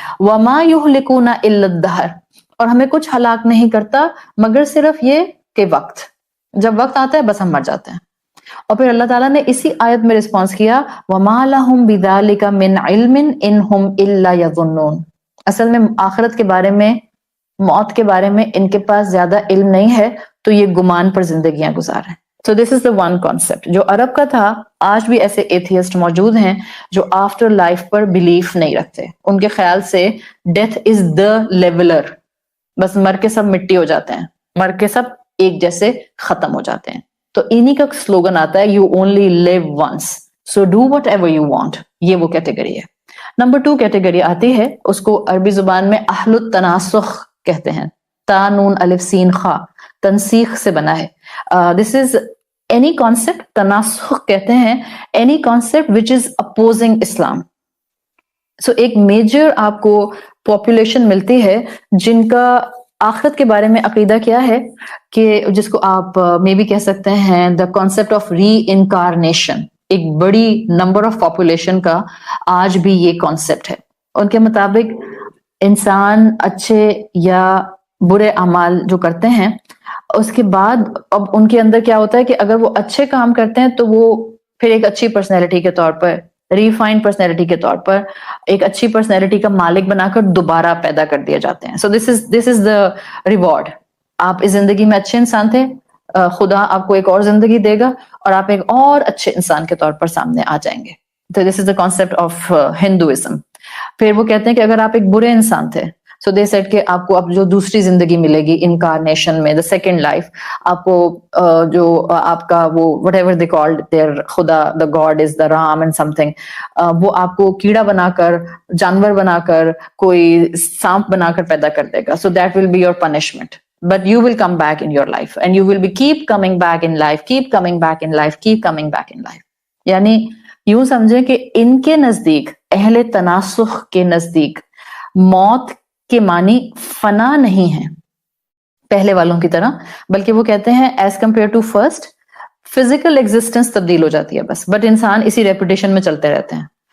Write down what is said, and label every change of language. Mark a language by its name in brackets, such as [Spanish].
[Arabic] وَمَا يُهْلِكُونَ إِلَّا الدَّهْرَ, [Urdu] اور ہمیں کچھ ہلاک نہیں کرتا مگر صرف یہ کہ وقت, جب وقت آتا ہے بس ہم مر جاتے ہیں. اور پھر اللہ تعالیٰ نے اسی آیت میں رسپانس کیا, [Arabic] وَمَا لَهُمْ بِذَلِكَ مِنْ عِلْمٍ إِنْ هُمْ إِلَّا يَظُنُّونَ, [Urdu] اصل میں آخرت کے بارے میں, موت کے بارے میں ان کے پاس زیادہ علم نہیں ہے, تو یہ گمان پر زندگیاں گزار رہے ہیں. [English] So this is the one concept [Urdu] جو عرب کا تھا. آج بھی ایسے ایتھیسٹ موجود ہیں جو آفٹر لائف پر بلیف نہیں رکھتے. ان کے خیال سے [English] death is the leveller, [Urdu] بس مر کے سب مٹی ہو جاتے ہیں, مر کے سب ایک جیسے ختم ہو جاتے ہیں. تو انہی کا سلوگن آتا ہے, [English] You only live once so do whatever you want. [Urdu] یہ وہ کیٹیگری ہے. نمبر 2 کیٹیگری آتی ہے, اس کو عربی زبان میں اہل التناسخ کہتے ہیں. تا نون الف سین خا, تنسیخ سے بنا ہے. [English] this is any concept, [Urdu] تناسخ کہتے ہیں [English] Any concept which is opposing Islam. [Urdu] سو ایک میجر آپ کو پاپولیشن ملتی ہے جن کا آخرت کے بارے میں عقیدہ کیا ہے, کہ جس کو آپ میں بھی کہہ سکتے ہیں [English] The concept of reincarnation. [Urdu] ایک بڑی [English] number of population [Urdu] کا آج بھی یہ کانسیپٹ ہے. ان کے مطابق انسان اچھے یا برے اعمال جو کرتے ہیں, اس کے بعد اب ان کے اندر کیا ہوتا ہے کہ اگر وہ اچھے کام کرتے ہیں تو وہ پھر ایک اچھی پرسنالٹی کے طور پر, ریفائنڈ پرسنالٹی کے طور پر, ایک اچھی پرسنالٹی کا مالک بنا کر دوبارہ پیدا کر دیا جاتے ہیں. [English] So this is the reward. [Urdu] آپ اس زندگی میں اچھے انسان تھے, خدا آپ کو ایک اور زندگی دے گا اور آپ ایک اور اچھے انسان کے طور پر سامنے آ جائیں گے. [English] تو this is the concept of Hinduism. [Urdu] پھر وہ کہتے ہیں کہ اگر آپ ایک برے انسان تھے, [English] so they said [Urdu] کہ آپ کو اب جو دوسری زندگی ملے گی انکارنیشن میں, [English] the second life, [Urdu] آپ کو جو آپ کا وہ [English] whatever they called their [Urdu] خدا, [English] the God is the Ram and something, [Urdu] وہ آپ کو کیڑا بنا کر, جانور بنا کر, کوئی سانپ بنا کر پیدا کر دے گا. [English] So that will be your punishment. But you will come back in your life and you will be keep coming back in life, keep coming back in life, keep coming back in life. [Urdu] یعنی یوں سمجھیں کہ ان کے نزدیک, اہل تناسخ کے نزدیک, موت کے معنی فنا نہیں ہے پہلے والوں کی طرح, بلکہ وہ کہتے ہیں [English] as compare to first, physical existence [Urdu] تبدیل ہو جاتی ہے بس, بٹ انسان اسی ریپوٹیشن میں چلتے رہتے ہیں.